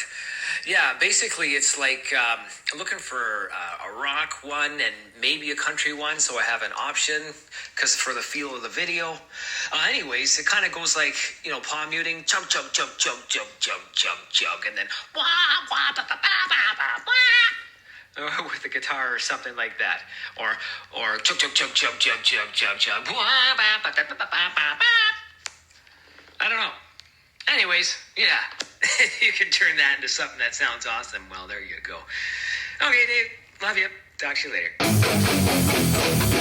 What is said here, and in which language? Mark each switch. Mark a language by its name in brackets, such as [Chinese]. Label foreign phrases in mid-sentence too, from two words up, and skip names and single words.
[English] Yeah, basically it's like looking for a rock one and maybe a country one, so I have an option because for the feel of the video. Anyways, it kind of goes like, you know, palm muting, chug, chug, chug, chug, chug, chug, chug, chug, and then wah, wah, ba, ba, ba, ba, ba, wah. With the guitar or something like that. Or chug, chug, chug, chug, chug, chug, chug, chug, wah, ba, ba, ba, ba, ba, ba, ba. I don't know. Anyways, yeah, you can turn that into something that sounds awesome. Well, there you go. Okay, Dave, love you. Talk to you later.